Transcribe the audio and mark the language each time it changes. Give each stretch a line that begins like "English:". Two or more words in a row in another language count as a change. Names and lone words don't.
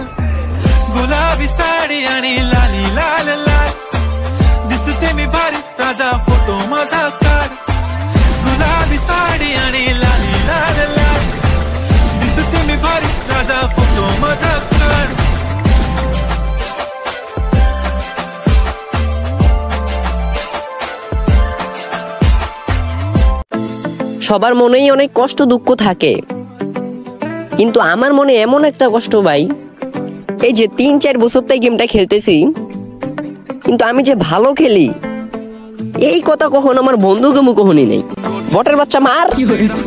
Marathi: गुलाबी साडी आणि लाली लाल लाल, दिसते मी भारी राजा फोटो माझा काढ. गुलाबी साडी आणि लाली लाल लाल, दिसते मी भारी राजा फोटो माझा काढ.
Bangla: সবার মনেই অনেক কষ্ট দুঃখ থাকে, কিন্তু আমার মনে এমন একটা কষ্ট ভাই, এই যে 3-4 বছর থেকে গেমটা খেলতেছি, কিন্তু আমি যে ভালো খেলি এই কথা কখনো আমার বন্ধুকে মুখে শুনি নাই।